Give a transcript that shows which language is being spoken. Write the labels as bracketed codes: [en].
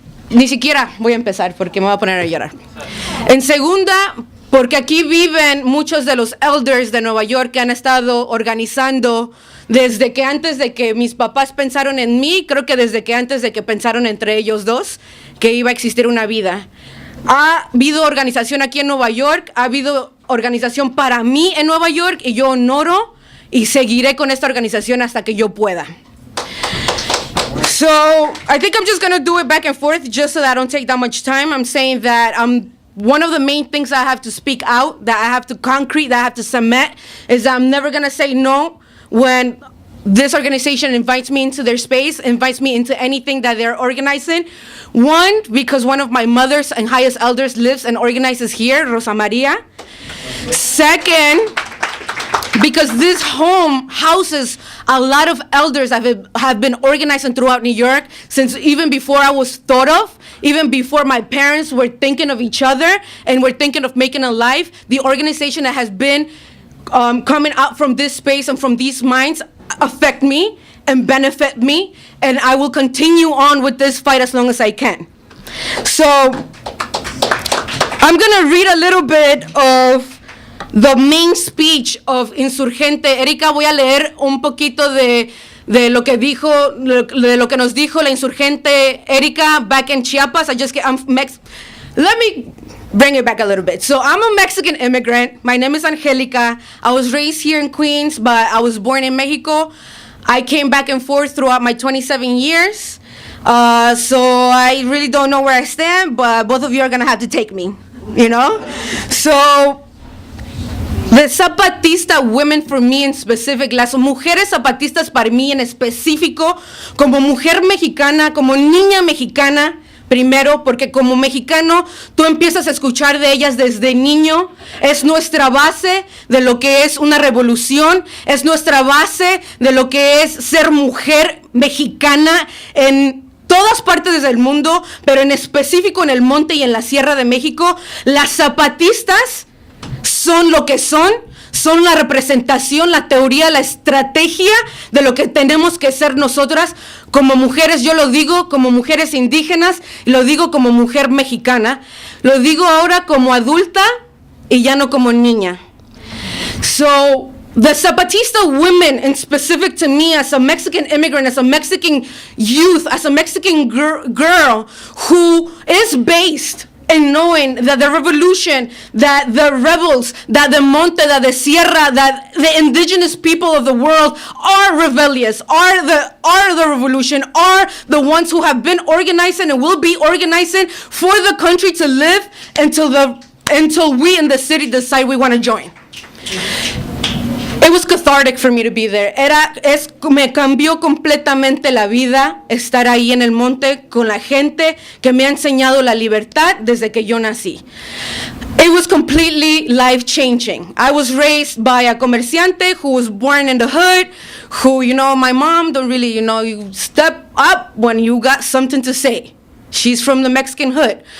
[es] Ni siquiera voy a empezar porque me voy a poner a llorar. En segunda, porque aquí viven muchos de los elders de Nueva York que han estado organizando desde que antes de que mis papás pensaron en mí, creo que desde que antes de que pensaron entre ellos dos que iba a existir una vida. Ha habido organización aquí en Nueva York, ha habido organización para mí en Nueva York y yo honoro y seguiré con esta organización hasta que yo pueda. [en] So, I think I'm just going to do it back and forth just so that I don't take that much time. I'm saying that one of the main things I have to speak out, that I have to concrete, that I have to cement, is that I'm never going to say no when this organization invites me into their space, invites me into anything that they're organizing. One, because one of my mothers and highest elders lives and organizes here, Rosa Maria. Second, because this home houses a lot of elders that have been organizing throughout New York since even before I was thought of, even before my parents were thinking of each other and were thinking of making a life. The organization that has been coming out from this space and from these minds affect me and benefit me, and I will continue on with this fight as long as I can. So I'm gonna read a little bit of the main speech of Insurgente. [es] Erika, voy a leer un poquito de lo que nos dijo la Insurgente Erika [en] back in Chiapas. Let me bring it back a little bit. So I'm a Mexican immigrant. My name is Angelica. I was raised here in Queens, but I was born in Mexico. I came back and forth throughout my 27 years. So I really don't know where I stand, but both of you are gonna have to take me, you know? So the Zapatista women for me in specific, [es] las mujeres zapatistas para mí en específico, como mujer mexicana, como niña mexicana, primero, porque como mexicano, tú empiezas a escuchar de ellas desde niño. Es nuestra base de lo que es una revolución. Es nuestra base de lo que es ser mujer mexicana en todas partes del mundo, pero en específico en el monte y en la Sierra de México. Las zapatistas son lo que son la representación, la teoría, la estrategia de lo que tenemos que ser nosotras como mujeres. Yo lo digo como mujeres indígenas y lo digo como mujer mexicana. Lo digo ahora como adulta y ya no como niña. [en] So, the Zapatista women, and specific to me as a Mexican immigrant, as a Mexican youth, as a Mexican girl who is based and knowing that the revolution, that the rebels, that the monte, that the sierra, that the indigenous people of the world are rebellious, are the revolution, are the ones who have been organizing and will be organizing for the country to live until we in the city decide we want to join. It was cathartic for me to be there. [es] Me cambió completamente la vida estar ahí en el monte con la gente que me ha enseñado la libertad desde que yo nací. [en] It was completely life-changing. I was raised by a comerciante who was born in the hood, who, my mom don't really, you step up when you got something to say. She's from the Mexican hood.